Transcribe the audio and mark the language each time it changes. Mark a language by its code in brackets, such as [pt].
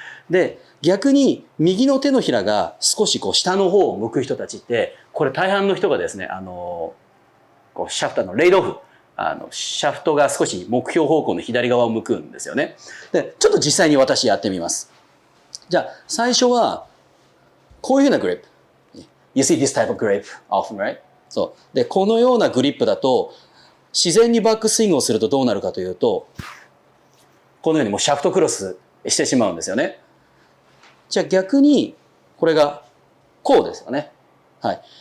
[ja] で、逆に右の手のひらが少し下の方を向く人たちって、これ大半の人がですね、シャフトレイドオフ、シャフトが少し目標方向の左側を向くんですよね。で、ちょっと実際に私やってみます。じゃあ、最初は、こういうふうなグリップ。 [en] You see this type of grip often, right? [ja] そう。で、このようなグリップだと、自然にバックスイングをするとどうなるかというと、このようにもうシャフトクロスしてしまうんですよね。じゃあ逆に、これがこうですよね。はい。